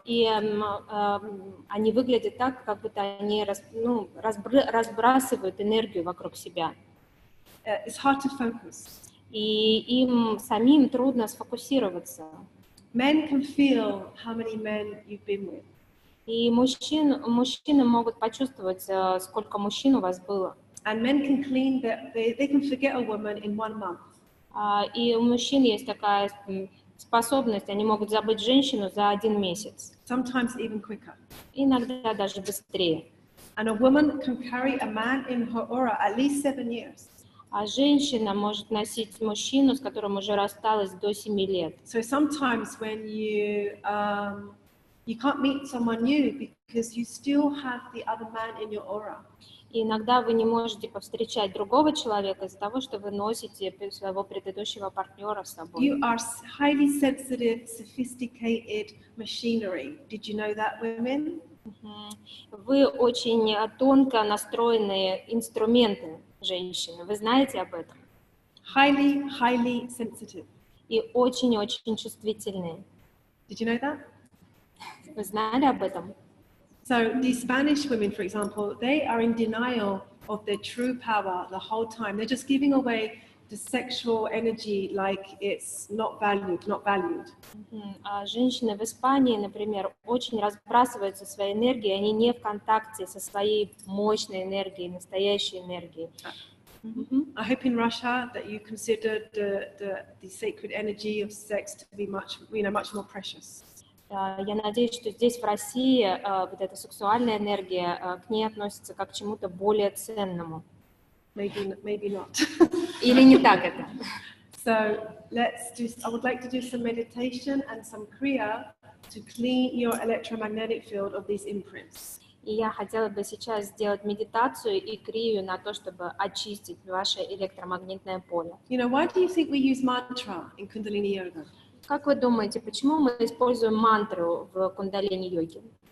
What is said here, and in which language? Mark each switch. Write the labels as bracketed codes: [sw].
[ru] И они выглядят так, как будто они разбрасывают энергию вокруг себя. [en] It's hard to focus. [ru] И им самим трудно сфокусироваться. [en] Men can feel how many men you've been with. [ru] И мужчины могут почувствовать, сколько мужчин у вас было. [en] And men can they can forget a woman in 1 month. [ru] И у мужчин есть такая способность, они могут забыть женщину за 1 месяц. [en] Sometimes even quicker. [ru] Иногда даже быстрее. [en] And a woman can carry a man in her aura at least 7 years. [ru] А женщина может носить мужчину, с которым уже рассталась до 7 лет. [en] So sometimes when you can't meet someone new because you still have the other man in your aura. [ru] И иногда вы не можете повстречать другого человека из-за того, что вы носите своего предыдущего партнера с собой. [en] You are highly sensitive, sophisticated machinery. Did you know that, women? [ru] Вы очень тонко настроенные инструменты, женщины. Вы знаете об этом? [en] Highly, highly sensitive. [ru] И очень-очень чувствительные. [en] Did you know that? [ru] Вы знали об этом? [en] So the Spanish women, for example, they are in denial of their true power the whole time. They're just giving away the sexual energy like it's not valued. [ru] А женщины в Испании, например, очень разбрасываются своей энергией, они не в контакте со своей мощной энергией, настоящей энергией. [en] I hope in Russia that you consider the sacred energy of sex to be much more precious. [ru] Я надеюсь, что здесь, в России, вот эта сексуальная энергия к ней относится как к чему-то более ценному. [en] Maybe not. [ru] Или не так это? [en] So I would like to do some meditation and some kriya to clean your electromagnetic field of these imprints. [ru] И я хотела бы сейчас сделать медитацию и крию на то, чтобы очистить ваше электромагнитное поле. [en] You know, why do you think we use mantra in Kundalini Yoga? [ru] Как вы думаете, почему мы используем мантру в кундалини-йоге?